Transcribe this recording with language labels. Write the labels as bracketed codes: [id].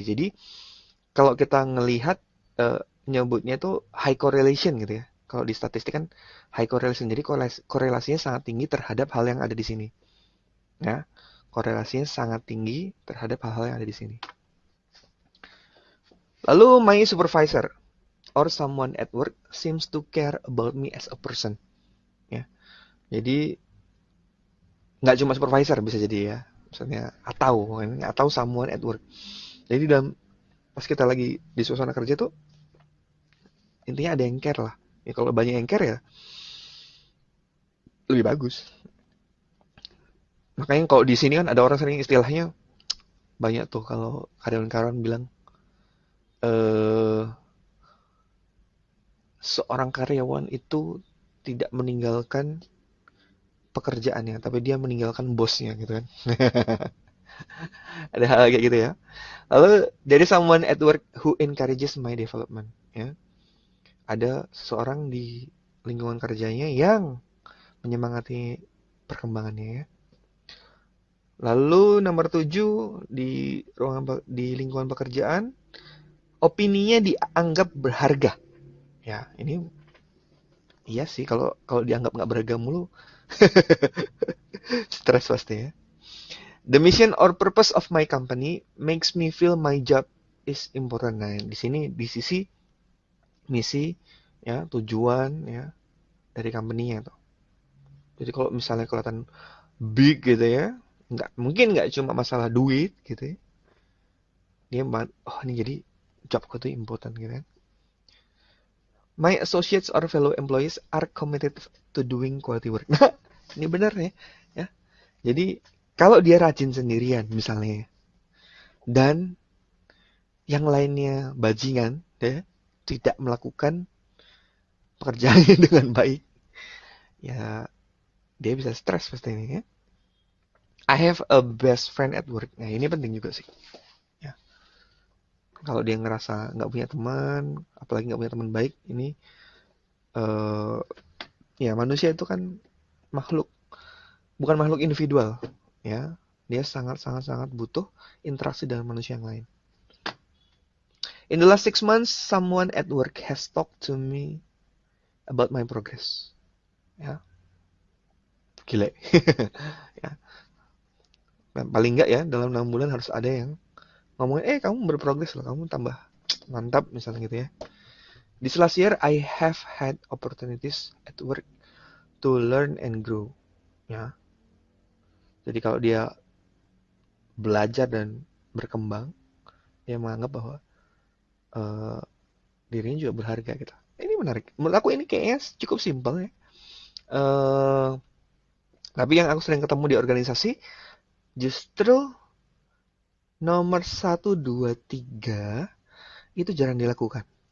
[id] Jadi kalau kita ngelihat nyebutnya itu high correlation gitu ya. Kalau di statistik kan high correlation. Jadi korelasinya sangat tinggi terhadap hal yang ada di sini. Ya. Korelasinya sangat tinggi terhadap hal-hal yang ada di sini. Lalu [en] my supervisor or someone at work seems to care about me as a person. [id] Ya. Jadi nggak cuma supervisor bisa jadi ya. Misalnya atau [en] someone at work. [id] Jadi dalam pas kita lagi di suasana kerja tuh intinya ada yang care lah. Ya kalau banyak yang care ya lebih bagus. Makanya kalau di sini kan ada orang sering istilahnya banyak tuh kalau karyawan-karyawan bilang eh seorang karyawan itu tidak meninggalkan pekerjaannya, tapi dia meninggalkan bosnya gitu kan. Ada hal kayak gitu ya. [en] Lalu there is someone at work who encourages my development [id] ya. Ada seseorang di lingkungan kerjanya yang menyemangati perkembangannya ya. Lalu nomor 7 di lingkungan pekerjaan, opininya dianggap berharga. Ya, ini iya sih kalau kalau dianggap nggak berharga mulu, stres pasti ya. [en] The mission or purpose of my company makes me feel my job is important. [id] Nah, di sini di sisi misi ya, tujuan ya dari company-nya tuh. Jadi kalau misalnya kelihatan big gitu ya, nggak cuma masalah duit gitu ya. Dia oh ini jadi jobku tuh important gitu kan. [en] My associates or fellow employees are committed to doing quality work. [id] Nah, ini benar nih ya. Jadi kalau dia rajin sendirian misalnya dan yang lainnya bajingan ya, tidak melakukan pekerjaannya dengan baik, ya dia bisa stres pasti ini ya. [en] I have a best friend at work. [id] Nah, ini penting juga sih. Kalau dia ngerasa nggak punya teman, apalagi nggak punya teman baik, ini eh ya manusia itu kan makhluk, bukan makhluk individual, ya. Dia sangat sangat sangat butuh interaksi dengan manusia yang lain. [en] In the last 6 months, someone at work has talked to me about my progress. [id] Ya, gile. Ya, paling nggak ya dalam 6 bulan harus ada yang ngomongin, kamu berprogres loh, kamu tambah mantap misalnya gitu ya. [en] This last year, I have had opportunities at work to learn and grow. [id] Ya, jadi kalau dia belajar dan berkembang, dia menganggap bahwa eh, dirinya juga berharga gitu. Ini menarik. Menurut aku ini kayaknya cukup simpel ya. Eh, tapi yang aku sering ketemu di organisasi justru nomor satu 2 3 itu jarang dilakukan.